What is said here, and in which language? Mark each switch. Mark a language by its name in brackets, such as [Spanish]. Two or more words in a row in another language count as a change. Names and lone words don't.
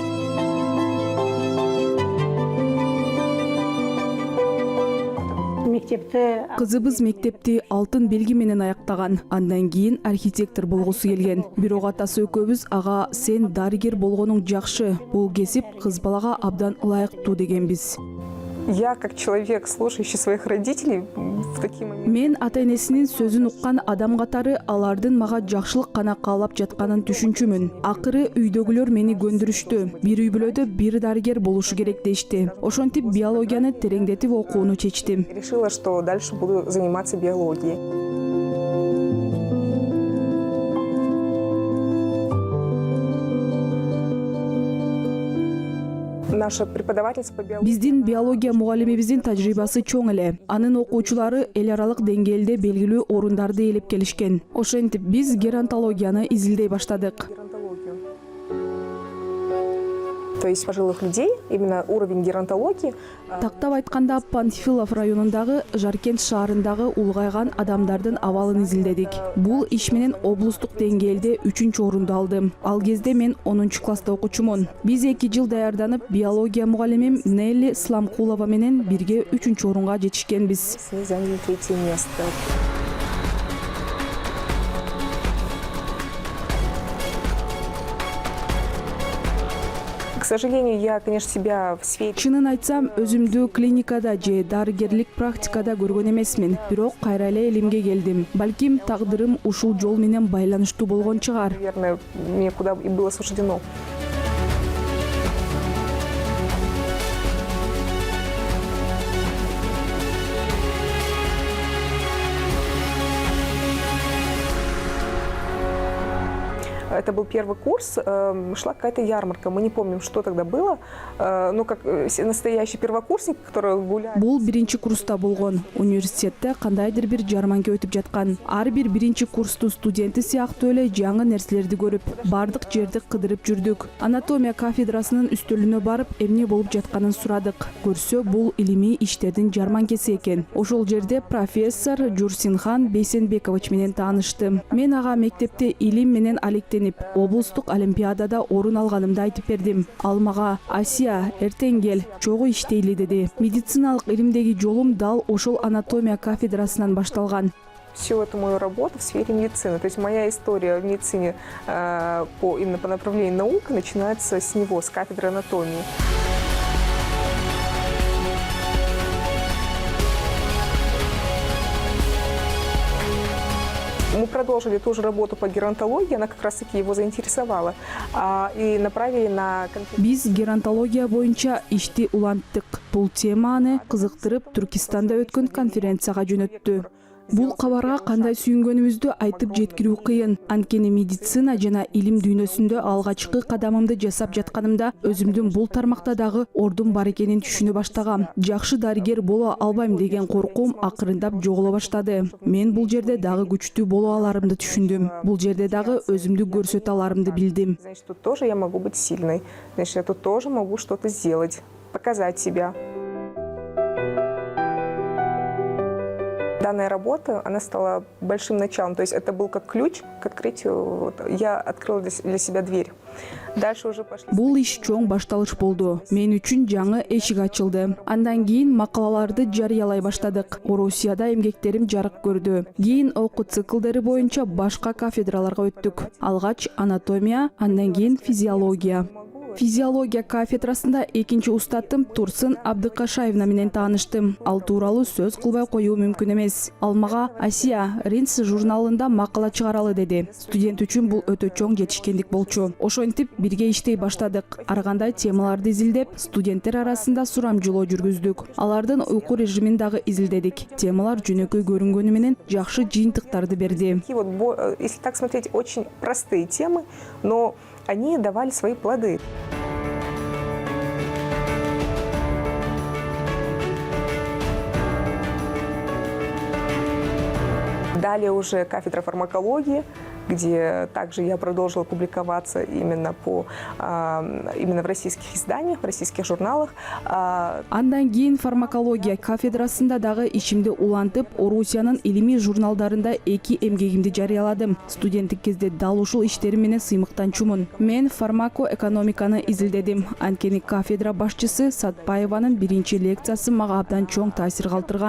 [Kyrgyz] Кызыбыз мектепти алтын белги менен аяктаган. Андан кийин архитектор болгусу келген. Бирок атасы экөөбүз ага сен дарыгер болгонуң жакшы. Бул кесип кыз балага абдан ылайыктуу дегенбиз. [Russian] Я, как человек, слушающий своих родителей, в такие моменты... [Kyrgyz] Мен ата-энесинин сөзүн уккан адам катары алардын мага жакшылык гана каалап жатканын түшүнчүмүн. Акыры үйдөгүлөр мени көндүрүштү. Бир үй бүлөдө бир дарыгер болушу керек дешти. Ошентип биологияны тереңдетип окууну чечтим. [Russian] Решила, что дальше буду заниматься биологией. [Kyrgyz] Биздин биология мугалимибиздин тажрыйбасы чоң эле. Анын окуучулары эл аралык деңгээлде белгилүү орундарды ээлеп келишкен. Ошентип биз геронтологияны изилдей баштадык. [Russian] То есть пожилых людей, именно уровень геронтологии. [Kyrgyz] Тактап айтканда Панфилов районундагы Жаркент шаарындагы улгайган адамдардын абалын изилдедик. Бул иш менен облустук деңгээлде 3-чү орунду алдым. Ал кезде мен 10-класста окучумун. Биз 2 жыл даярданып, биология мугалимим Нелли Сламкулова менен бирге 3-чү орунга жетишкенбиз. [Russian] Заняли 3-е место. К сожалению, я, конечно, себя в сфере... [Kyrgyz] Чынын айтсам, өзүмдү клиникада же дарыгерлик практикада көргөн эмесмин. Бирок кайра эле илимге келдим. Балким тагдырым ушул жол менен байланыштуу болгон чыгар. [Russian] Наверное, мне куда и было суждено. Это был первый курс, шла какая-то ярмарка. Мы не помним, что тогда было. Ну, как настоящий первокурсник, который гуляет. [Kyrgyz] Бул биринчи курста болгон. Университетте кандайдыр бир жарманка өтүп жаткан. Ар бир биринчи курстун студенти сыяктуу эле жаңы нерселерди көрүп, бардык жерди кыдырып жүрдүк. Анатомия кафедрасынын үстөлүнө барып, эмне болуп жатканын сурадык. Көрсө, бул илимий иштердин жарманкеси экен. Ошол жерде профессор Журсинхан Бейсенбекович менен тааныштым. Мен ага мектепте илим менен алектенип, облустук олимпиадада орун алганымды айтып бердим. Ал мага: "Асия, эртең кел, чогуу иштейли" деди. Медициналык илимдеги жолум дал ошол анатомия кафедрасынан башталган. [Russian] Всю эту мою работу в сфере медицины. То есть моя история в медицине именно по направлению наука начинается с него, с кафедры анатомии. Мы продолжили ту же работу по геронтологии, она как раз-таки его заинтересовала. И направили на... [Kyrgyz] Биз геронтология боюнча ишти уланттык. Бул теманы кызыктырып Түркистанда өткөн конференцияга жөнөттү. Бул кабарга кандай сүйүнгөнүбүздү айтып жеткирүү кыйын. Анткени медицина жана илим дүйнөсүндө алгачкы кадамымды жасап жатканымда өзүмдүн бул тармакта дагы ордум бар экенин түшүнө баштагам. Жакшы дарыгер боло албайм деген коркуум акырындап жоголо баштады. Мен бул жерде дагы күчтүү боло аларымды түшүндүм. Бул жерде дагы өзүмдү көрсөтө аларымды билдим. [Russian] Значит, тут тоже я могу быть сильной. Значит, я тут тоже могу что-то сделать, показать себя. Данная работа, она стала большим началом. То есть это был как ключ к открытию. Вот, я открыла для себя дверь. Дальше уже пошли. [Kyrgyz] Бул иш чоң башталыш болду. Мен үчүн жаңы эшик ачылды. Андан кийин макалаларды жарыялай баштадык. Орусияда эмгектерим жарык көрдү. Кийин окуу циклдери боюнча башка кафедраларга өттүк. Алгач анатомия, андан кийин физиология. Физиология кафедрасында экинчи устатым Турсын Абдыкашаевна менен тааныштым. Ал тууралуу сөз кылбай коюу мүмкүн эмес. Ал мага Асия Ринс журналында макала чыгаралы деди. Студент үчүн бул өтө чоң жетишкендик болчу. Ошентип бирге иштей баштадык. Ар кандай темаларды изилдеп, студенттер арасында сурамжылоо жүргүздүк. Алардын уйку режимин дагы изилдедик. Темалар жөнөкөй көрүнгөнү менен жакшы жыйынтыктарды берди. [Russian] Если так смотреть, очень простые темы, но они давали свои плоды. Далее уже кафедра фармакологии, где также я продолжила публиковаться именно в российских изданиях, в российских журналах. [Kyrgyz] Андан кийин фармакология кафедрасында дагы ишимди улантып, Орусиянын илимий журналдарында 2 эмгегимди жарыяладым. Студенттик кезде дал ушул иштерим менен сыймыктанчумун. Мен фармакоэкономиканы изилдедим. Анткени кафедра башчысы Сатпаеванын биринчи лекциясы мага абдан чоң таасир калтырган.